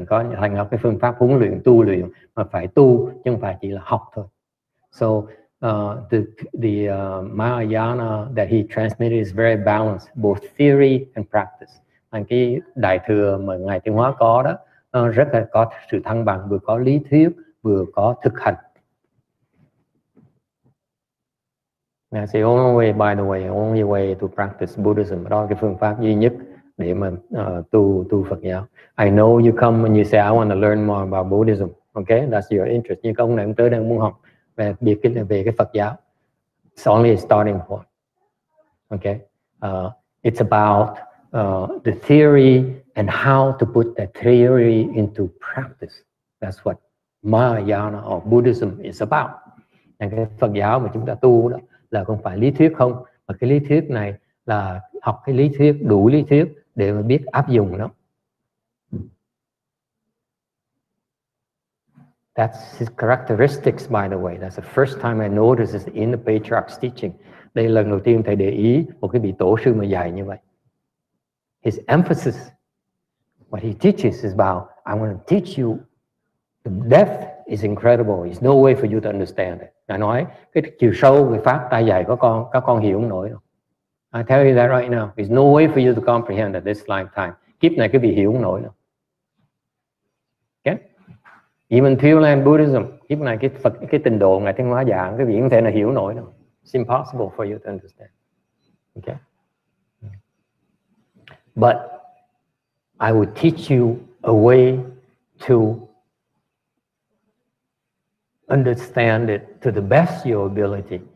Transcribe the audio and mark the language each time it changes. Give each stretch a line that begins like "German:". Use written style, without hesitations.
Vietnamese: Có thành lập cái phương pháp huấn luyện tu luyện mà phải tu chứ không phải chỉ là học thôi.
English: So the Mahayana that he transmitted is very balanced, both theory and practice.
Vietnamese: Cái đại thừa mà Ngài Tiến Hóa có đó, nó rất là có sự thăng bằng, vừa có lý thuyết, vừa có thực hành.
English: That's the only way, by the way, only way to practice Buddhism.
Vietnamese: Đó là cái phương pháp duy nhất để mà tu Phật giáo.
English: I know you come and you say I want to learn more about Buddhism. Okay, that's your interest.
Vietnamese: Nhưng ông này ông tới đây muốn học về cái Phật giáo.
English: It's only a starting point. Okay, it's about the theory and how to put that theory into practice. That's what Mahayana or Buddhism is about.
Vietnamese: Cái Phật giáo mà chúng ta tu đó là không phải lý thuyết không, mà cái lý thuyết này là học cái lý thuyết, đủ lý thuyết để mà biết áp dụng nó.
English: That's his characteristics, by the way. That's the first time I noticed it in the patriarch's teaching.
Vietnamese: Đây là lần đầu tiên thầy để ý một cái vị tổ sư mà dạy như vậy.
English: His emphasis, what he teaches is about, I want to teach you the depth is incredible. There's no way for you to understand it.
Vietnamese: Ngài nói cái chiều sâu về pháp ta dạy các con hiểu không nổi đâu.
English: I tell you that right now. There's no way for you to comprehend at this lifetime.
Vietnamese: Kiếp này cái vị hiểu không nổi đâu. Okay?
English: Even Pure Land Buddhism,
Vietnamese: kiếp này cái trình độ Ngài Thiên Hóa giảng, cái vị không thể nào hiểu nổi đâu.
English: It's impossible for you to understand. Okay? But I would teach you a way to understand it to the best of your ability.